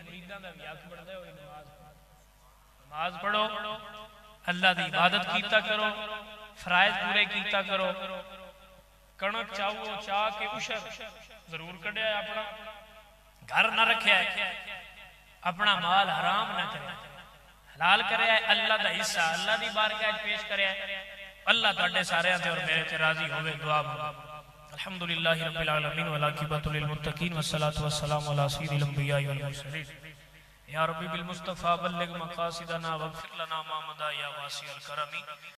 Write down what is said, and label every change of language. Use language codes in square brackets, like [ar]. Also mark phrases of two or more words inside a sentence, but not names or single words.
[pa] مریداں دا وی حق بندا ہے نماز پڑھو اللہ دی عبادت کیتا کرو فرائض پورے کیتا کرو کنک چاہو چاہ کہ عشر ضرور کڈھیا اپنا گھر نہ رکھے اپنا مال حرام نہ کرے حلال کرے اللہ دا حصہ اللہ دی بارگاہ پیش کرے اللہ تہاڈے ساریاں تے اور میرے تے راضی ہووے دعا منگو [ar] الحمد لله رب العالمين والعاقبة للمتقين والصلاة والسلام على سيد الأنبياء والمرسلين يا ربي بالمصطفى بلغ مقاصدنا واغفر لنا ما مضى يا واسع الكرم